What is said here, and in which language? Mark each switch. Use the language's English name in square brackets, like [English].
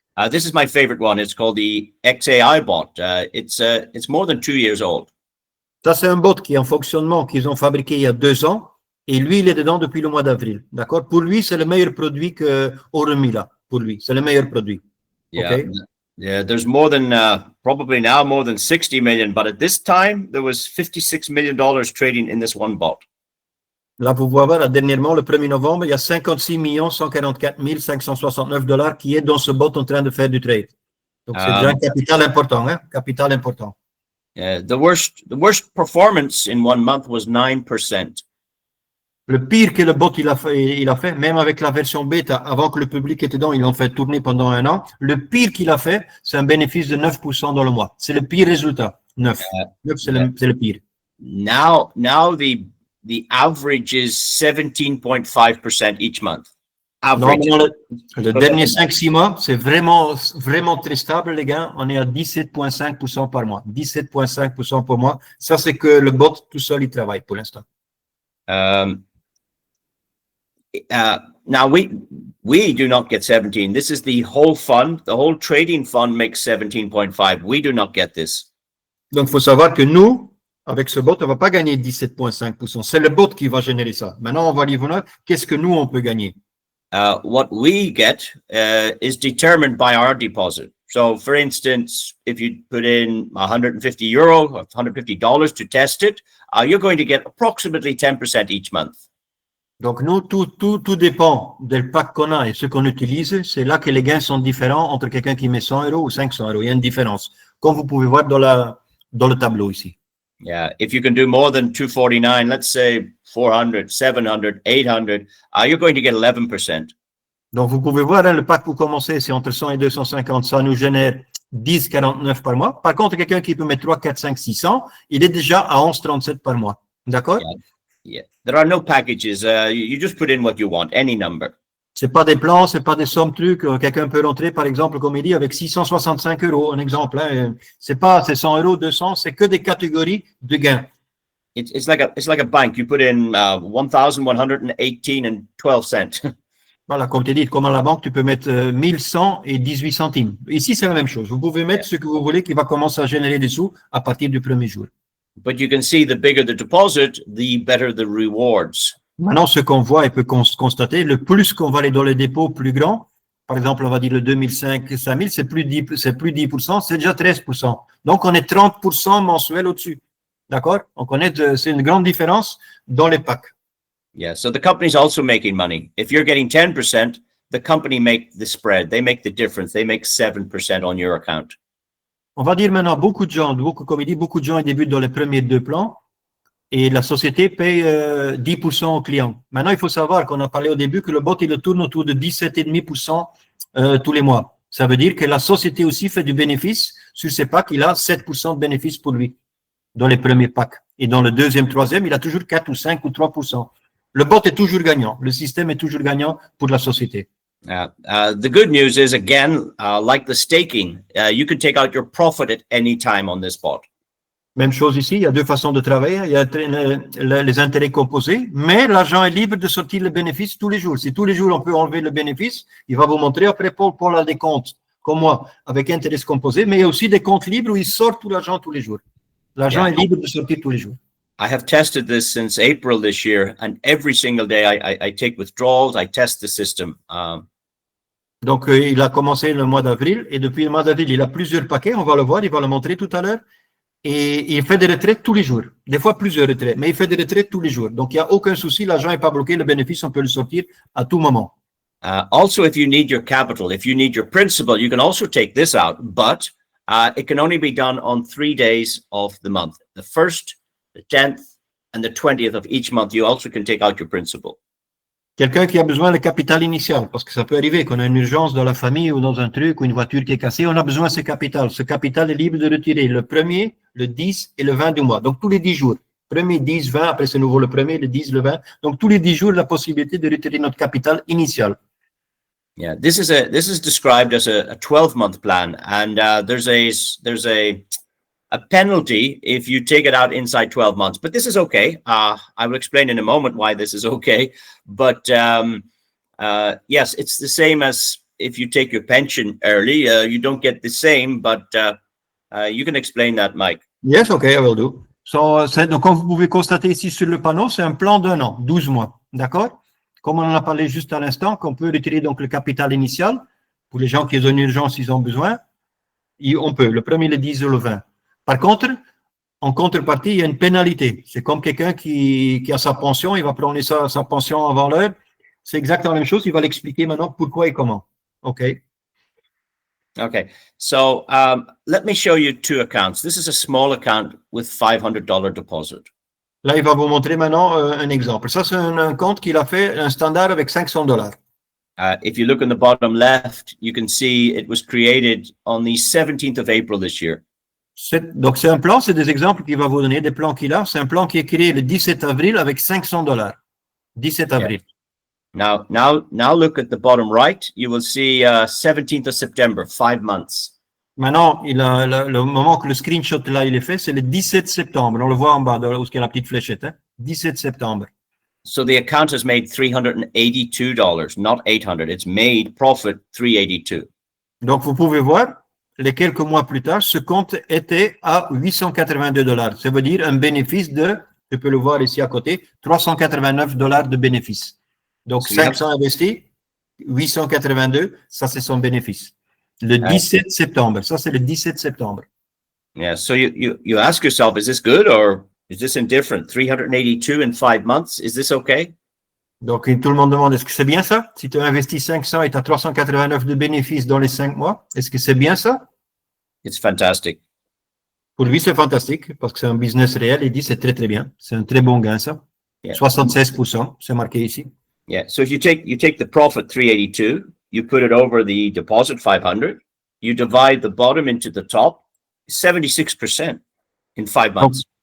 [English] This is my favorite one. It's called the XAI bot. It's more than 2 years old. [French] Ça, c'est un bot qui est en fonctionnement, qu'ils ont fabriqué il y a 2 ans. Et lui, il est dedans depuis le mois d'avril. D'accord? Pour lui, c'est le meilleur produit qu'au remis là. Pour lui, c'est le meilleur produit. [English] Yeah. Okay? Yeah, there's more than probably now more than 60 million, but at this time there was $56 million trading in this one bot. [French] Là, vous pouvez voir, là, dernièrement, le 1er novembre, il y a 56 144 569 $ qui est dans ce bot en train de faire du trade. Donc, c'est déjà un capital important, hein? Capital important. [English] The worst performance in 1 month was 9%. [French] Le pire que le bot il a fait, même avec la version bêta, avant que le public était dedans, ils l'ont fait tourner pendant 1 an. Le pire qu'il a fait, c'est un bénéfice de 9% dans le mois. C'est le pire résultat. 9. 9, c'est le pire. [English] Now the average is 17.5% each month. Average. [French] Non, le dernier 5-6 mois, c'est vraiment très stable, les gars. On est à 17,5% par mois. 17,5% par mois. Ça, c'est que le bot tout seul, il travaille pour l'instant. [English] Now we do not get 17. This is the whole fund. The whole trading fund makes 17.5. We do not get this. [French] Donc, il faut savoir que nous, avec ce bot, on ne va pas gagner 17,5%. C'est le bot qui va générer ça. Maintenant, on va aller voir qu'est-ce que nous, on peut gagner. [English] What we get is determined by our deposit. So, for instance, if you put in €150 or $150 to test it, you're going to get approximately 10% each month. [French] Donc, nous, tout dépend du pack qu'on a et ce qu'on utilise. C'est là que les gains sont différents entre quelqu'un qui met 100 € ou 500 €. Il y a une différence, comme vous pouvez voir dans le tableau ici. [English] Yeah, if you can do more than 249, let's say 400, 700, 800, you're going to get 11%. [French] Donc, vous pouvez voir, hein, le pack pour commencer, c'est entre 100 et 250. Ça nous génère 10,49 par mois. Par contre, quelqu'un qui peut mettre 3, 4, 5, 600, il est déjà à 11,37 par mois. D'accord? [English] Yeah. There are no packages. You just put in what you want, any number. [French] C'est pas des plans, c'est pas des sommes trucs. Quelqu'un peut rentrer, par exemple, comme il dit, avec 665 €, un exemple. Hein. C'est 100 €, 200, c'est que des catégories de gains. [English] It's like a bank. You put in 1,118 and 12 cents. [French] Voilà, comme tu dis, comme à la banque, tu peux mettre 1100 et 18 centimes. Ici, c'est la même chose. Vous pouvez mettre ce que vous voulez qui va commencer à générer des sous à partir du premier jour. But you can see the bigger the deposit, the better the rewards. Maintenant, ce qu'on voit et peut constater, le plus qu'on va aller dans les dépôts plus grands, par exemple, on va dire le 2005, 5000, c'est plus 10%, c'est déjà 13%. Donc, on est 30% mensuel au-dessus. D'accord? Donc, c'est une grande différence dans les packs. [English] Yeah, so the company's also making money. If you're getting 10%, the company make the spread. They make the difference. They make 7% on your account. [French] On va dire maintenant, beaucoup de gens ils débutent dans les premiers 2 plans et la société paye 10% aux clients. Maintenant, il faut savoir qu'on a parlé au début que le bot, il tourne autour de 17,5% tous les mois. Ça veut dire que la société aussi fait du bénéfice. Sur ces packs, il a 7% de bénéfice pour lui dans les premiers packs. Et dans le deuxième, troisième, il a toujours 4 ou 5 ou 3%. Le bot est toujours gagnant. Le système est toujours gagnant pour la société. [English] The good news is, again, like the staking, you can take out your profit at any time on this bot. [French] Même chose ici, il y a 2 façons de travailler. Il y a les intérêts composés, mais l'argent est libre de sortir le bénéfice tous les jours. Si tous les jours on peut enlever le bénéfice, il va vous montrer après Paul a des comptes, comme moi, avec intérêts composés, mais il y a aussi des comptes libres où il sort tout l'argent tous les jours. L'argent est libre de sortir tous les jours. [English] I have tested this since April this year, and every single day I take withdrawals, I test the system. [French] Donc, il a commencé le mois d'avril, et depuis le mois d'avril, il a plusieurs paquets, on va le voir, il va le montrer tout à l'heure, et il fait des retraites tous les jours, des fois plusieurs retraites, mais il fait des retraites tous les jours. Donc, il n'y a aucun souci, l'argent n'est pas bloqué, le bénéfice, on peut le sortir à tout moment. [English] Also, if you need your capital, if you need your principal, you can also take this out, but it can only be done on 3 days of the month. The 1st, the 10th, and the 20th of each month, you also can take out your principal. Quelqu'un qui a besoin de capital initial, parce que ça peut arriver qu'on a une urgence dans la famille ou dans un truc ou une voiture qui est cassée, on a besoin de ce capital. Ce capital est libre de retirer le 1er, le 10 et le 20 du mois. Donc, tous les 10 jours. 1er, 10, 20, après c'est nouveau le 1er, le 10, le 20. Donc, tous les 10 jours, la possibilité de retirer notre capital initial. Yeah, this is described as a 12-month plan, and there's a penalty if you take it out inside 12 months. But this is okay. I will explain in a moment why this is okay. But yes, it's the same as if you take your pension early. You don't get the same, but you can explain that, Mike. Yes, okay, I will do. [French] Donc, comme vous pouvez constater ici sur le panneau, c'est un plan d'1 an, 12 mois. D'accord? Comme on en a parlé juste à l'instant, qu'on peut retirer donc le capital initial pour les gens qui ont une urgence, s'ils ont besoin. On peut, le premier, le 10 ou le 20. Par contre, en contrepartie, il y a une pénalité. C'est comme quelqu'un qui a sa pension, il va prendre sa pension avant l'heure. C'est exactement la même chose. Il va l'expliquer maintenant pourquoi et comment. OK. [English] Okay, so let me show you two accounts. This is a small account with $500 deposit. [French] Là, il va vous montrer maintenant un exemple. Ça, c'est un compte qu'il a fait, un standard avec $500. [English] If you look on the bottom left, you can see it was created on the 17th of April this year. [French] Donc, c'est un plan, c'est des exemples qu'il va vous donner, des plans qu'il a. C'est un plan qui est créé le 17 avril avec $500. 17 avril. [English] Now look at the bottom right. You will see 17th of September, 5 months. [French] Maintenant, le moment que le screenshot là, il est fait, c'est le 17 septembre. On le voit en bas, où il y a la petite fléchette. Hein? 17 septembre. [English] So the account has made $382, not 800. It's made profit 382. [French] Donc, vous pouvez voir, les quelques mois plus tard, ce compte était à $882. Ça veut dire un bénéfice de, tu peux le voir ici à côté, $389 de bénéfice. Donc, 500 investis, 882, ça c'est son bénéfice. Le 17 septembre, ça c'est le 17 septembre. [English] Yeah, so you ask yourself, is this good or is this indifferent? 382 in 5 months, is this okay? [French] Donc, tout le monde demande, est-ce que c'est bien ça? Si tu as investi 500 et tu as 389 de bénéfices dans les 5 mois, est-ce que c'est bien ça? [English] It's fantastic. [French] Pour lui, c'est fantastique parce que c'est un business réel. Il dit, c'est très, très bien. C'est un très bon gain, ça. Yeah. 76%, c'est marqué ici. [English] Yeah, so if you take the profit 382, you put it over the deposit 500, you divide the bottom into the top, 76% in 5 months.